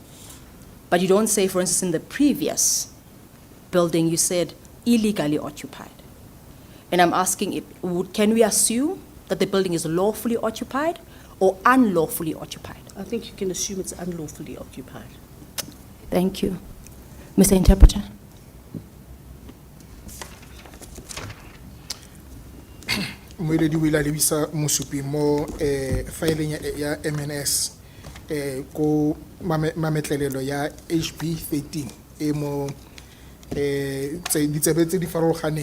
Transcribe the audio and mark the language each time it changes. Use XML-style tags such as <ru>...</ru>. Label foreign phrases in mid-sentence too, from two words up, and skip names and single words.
<en>But you don't say, for instance, in the previous building, you said illegally occupied. And I'm asking, can we assume that the building is lawfully occupied or unlawfully occupied? I think you can assume it's unlawfully occupied. Thank you. Mr. Interpreter?</en> <tn>Moeledi o ile a lebisa mosupi mo fileng ya MNS ko mametlelelo ya HB 13 mo ditsebe tse di farologaneng</tn>